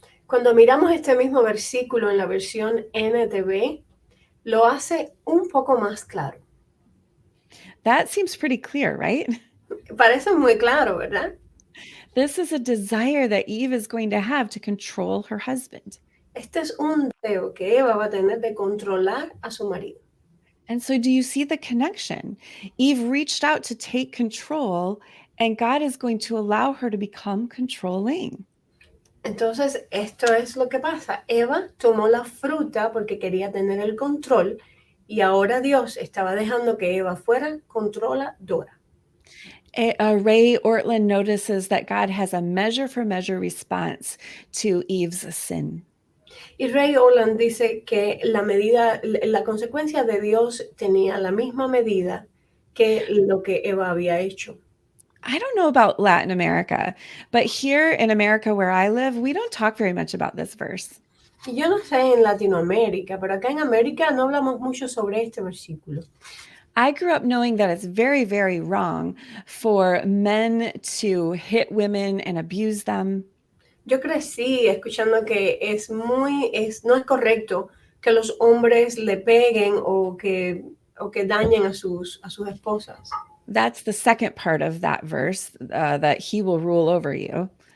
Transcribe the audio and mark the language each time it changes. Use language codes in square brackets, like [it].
[es] Cuando miramos este mismo versículo en la versión NTV, lo hace un poco más claro. [en] That seems pretty clear, right? [es] Parece muy claro, ¿verdad? [en] This is a desire that Eve is going to have to control her husband. [es] Este es un deseo que Eva va a tener de controlar a su marido. [en] And so do you see the connection? Eve reached out to take control, and God is going to allow her to become controlling. [es] Entonces, esto es lo que pasa. Eva tomó la fruta porque quería tener el control y ahora Dios estaba dejando que Eva fuera controladora. [en] Ray Ortlund notices that God has a measure for measure response to Eve's sin. [es] Y Ray Ortlund dice que la consecuencia de Dios tenía la misma medida que lo que Eva había hecho. [en] I don't know about Latin America, but here in America where I live, we don't talk very much about this verse. [es] Y yo no sé en Latinoamérica, pero acá en América no hablamos mucho sobre este versículo. [en] I grew up knowing that it's very, very wrong for men to hit women and abuse them. [es] Yo crecí escuchando que no es correcto que los hombres le peguen o que dañen a sus esposas. [en] That's the second part of that verse, that he will rule over you.